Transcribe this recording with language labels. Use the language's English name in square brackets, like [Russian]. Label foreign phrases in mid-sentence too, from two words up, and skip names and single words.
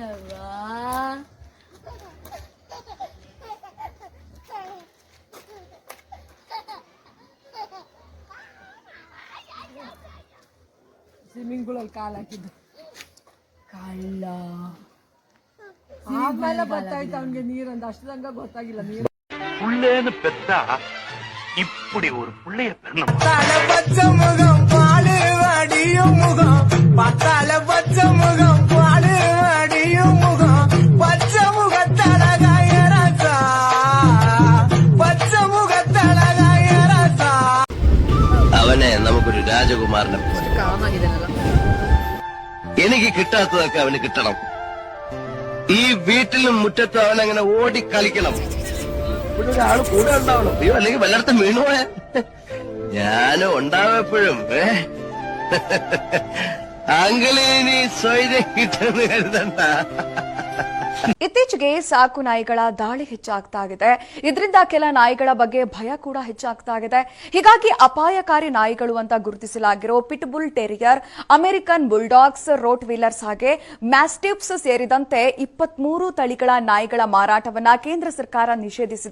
[English] swimming pool [Kannada] ಅಲ್ಲಿ ಕಾಲ್ ಹಾಕಿದ್ದು ಕಳ್ಳ. ಆಮೇಲೆ ಗೊತ್ತಾಯ್ತು ಅವನಿಗೆ ನೀರಂದ, ಅಷ್ಟು ತನಕ ಗೊತ್ತಾಗಿಲ್ಲ ನೀರು. [Tamil] புள்ளேன்னு பெத்தா இப்படி ஒரு புள்ளைய பெறணும். பச்சை முகம் பாடு வடியும் முகம், பத்தால பச்சை முகம் பாடு வடியும் முகம், பச்சை முகத்தழகாய ராசா, பச்சை முகத்தழகாய ராசா. [Malayalam] അവനെ നമുക്കൊരു രാജകുമാരനെ പോലെ. എനിക്ക് കിട്ടാത്തതൊക്കെ അവന് കിട്ടണം. ഈ വീട്ടിലും മുറ്റത്തും അവനങ്ങനെ ഓടിക്കളിക്കണം. ഇവിടെ ഒരാള് കൂടെ ഉണ്ടാവണം. അയ്യോ, അല്ലെങ്കിൽ വല്ലയിടത്തും വീണുപോയാ ഞാനും ഉണ്ടാവും എപ്പോഴും. [Kannada] ಅಂಗಲೇನಿ ಸೊಯ್ದೆ ಕಿಟ್ಟನ್ನು ಕರೆದಂತ. ಇತ್ತೀಚೆಗೆ ಸಾಕು ನಾಯಿಗಳ ದಾಳಿ ಹೆಚ್ಚಾಗ್ತಾ ಇದೆ. ಇದರಿಂದ ಕೆಲ ನಾಯಿಗಳ ಬಗ್ಗೆ ಭಯ ಕೂಡ ಹೆಚ್ಚಾಗ್ತಾ ಇದೆ. ಹೀಗಾಗಿ ಅಪಾಯಕಾರಿ ನಾಯಿಗಳು ಅಂತ ಗುರುತಿಸಲಾಗಿರೋ [English] pit bull terrier, American bulldogs, [Kannada] ರೋಟ್ ವೀಲರ್ಸ್ ಹಾಗೆ ಮ್ಯಾಸ್ಟಿಫ್ಸ್ ಸೇರಿದಂತೆ 23 ತಳಿಗಳ ನಾಯಿಗಳ ಮಾರಾಟವನ್ನ ಕೇಂದ್ರ ಸರ್ಕಾರ ನಿಷೇಧಿಸಿದೆ.